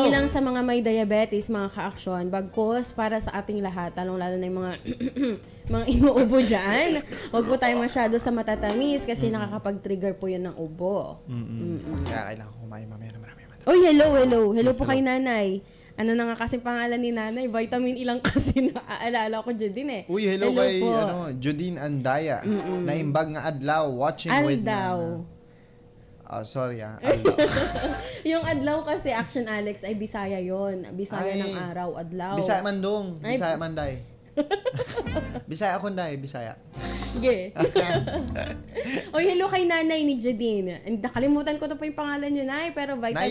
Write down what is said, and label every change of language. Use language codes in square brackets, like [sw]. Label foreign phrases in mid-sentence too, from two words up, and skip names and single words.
[tl] Hindi lang sa mga may diabetes, mga ka-action, bagkus para sa ating lahat, lalong-lalo na yung mga mga inuubo dyan. Huwag po tayo masyado sa matatamis kasi nakakapag-trigger po yun ng ubo. Kaya kailangan ko kumain mamaya na marami. Oy, hello. Hello po kay nanay. Ano na nga kasi pangalan ni nanay? Vitamin ilang kasi naaalala ko dyan din eh. Uy, hello kay po. Judine Andaya. [ilo] Naimbag nga adlaw, [en] watching with [tl] Aldaw. Nana. Oh, sorry Aldaw. Yung adlaw kasi, Action Alex, ay Bisaya yon. Bisaya Ay. ng araw, adlaw. Bisaya Mandong, Ay. Bisaya Manday. Bisaya akong day, Bisaya. Sige. Oy, hello kay nanay ni Jadine. Nakalimutan ko na po yung pangalan niyo, nay, pero vitamin